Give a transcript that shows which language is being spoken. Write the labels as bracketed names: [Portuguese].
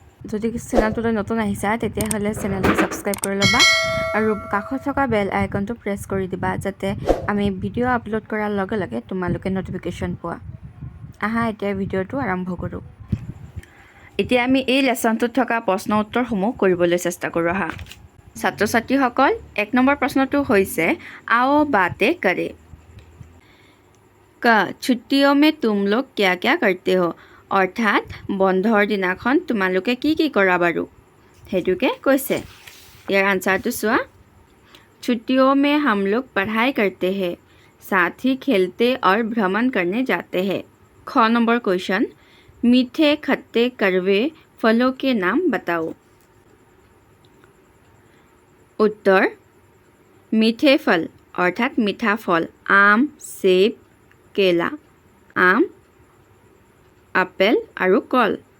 [Assamese] যদি চেনেলটোলৈ নতুন আহিছা তেতিয়াহ'লে চেনেলটো ছাবস্ক্ৰাইব কৰি ল'বা আৰু কাষত থকা বেল আইকনটো প্ৰেছ কৰি দিবা যাতে আমি ভিডিঅ' আপলোড কৰাৰ লগে লগে তোমালোকে ন'টিফিকেশ্যন পোৱা। আহা এতিয়া ভিডিঅ'টো আৰম্ভ কৰোঁ। এতিয়া আমি এই লেচনটোত থকা প্ৰশ্ন উত্তৰসমূহ কৰিবলৈ চেষ্টা কৰোঁ। আহা ছাত্ৰ ছাত্ৰীসকল, 1 নম্বৰ প্ৰশ্নটো হৈছে [Hindi] आओ बातें करें। छुट्टियों में तुम लोग क्या क्या करते हो? [Assamese] অৰ্থাৎ বন্ধৰ দিনাখন তোমালোকে কি কি কৰা বাৰু সেইটোকে কৈছে। ইয়াৰ আনচাৰটো চোৱা। [Hindi] छुट्टियों में हम लोग पढ़ाई करते हैं, साथ ही खेलते और भ्रमण करने जाते हैं। ख নম্বৰ क्वेश्चन, मीठे खट्टे कड़वे फलों के नाम बताओ। उत्तर, मीठे फल अर्थात मीठा फल आम, सेब, केला, आम, [Assamese] আপেল আৰু কল।